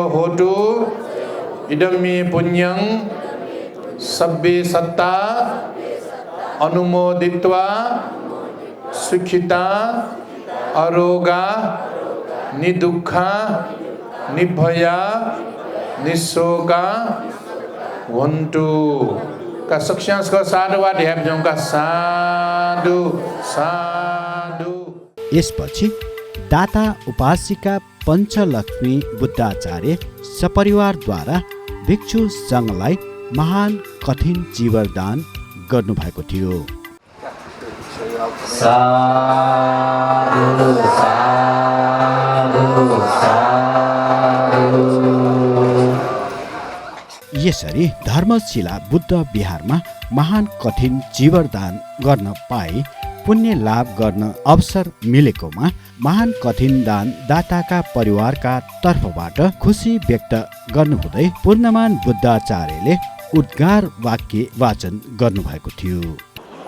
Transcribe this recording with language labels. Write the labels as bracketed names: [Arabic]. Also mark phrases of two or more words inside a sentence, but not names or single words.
[Pali] होतु इदं मे पुण्यं सब्बे सत्ता अनुमोदित्वा सुखिता अरोगा निदुःखा निभया निशोका भन्तु [Nepali] का सक्ष्यांश का साधुवाद हेप्जौं का साधु साधु। यसपछि दाता उपासिका पञ्चलक्ष्मी बुद्धाचार्य सपरिवारद्वारा भिक्षु सङ्घलाई महान कठिन जीवरदान गर्नुभएको थियो। साधु साधु साधु। यसरी धर्मशिला बुद्ध विहारमा महान कठिन जीवरदान गर्न पाए पुण्य लाभ गर्न अवसर मिलेकोमा महान कठिन दान दाताका परिवारका तर्फबाट खुसी व्यक्त गर्नुहुँदै पूर्णमान बुद्धाचार्यले उद्गार वाक्य वाचन गर्नुभएको थियो।